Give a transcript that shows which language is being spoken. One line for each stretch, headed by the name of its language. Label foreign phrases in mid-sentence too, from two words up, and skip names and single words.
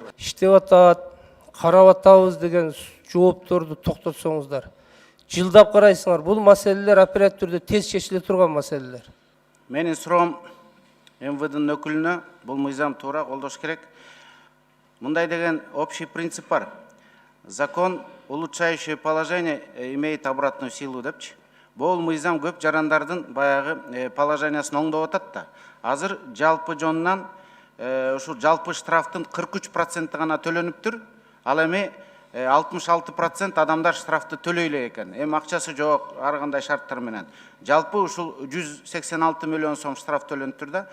Kyrgyz: Иштеп атат, карап атабыз деген жоопторду токтотсоңуздар. Жылдап карайсыңар. Бул маселелер оперативдүү түрдө тез чечиле турган маселелер. Менин суроом МВДнын өкүлүнө бул мыйзам туура колдош керек. Мындай деген общий принцип бар.
Russian: Закон, улучшающий положение, имеет обратную силу депчи.
Kyrgyz: Бул мыйзам көп жарандардын баягы положениясын оңдоп атат да. Азыр жалпы жонунан ушул жалпы штрафтын 43% гана төлөнүптүр. Ал эми 66% адамдар штрафты төлөй элек экен. Эми акчасы жок, ар кандай шарттар менен. Жалпы ушул 186 миллион сом штраф төлөнүптүр да.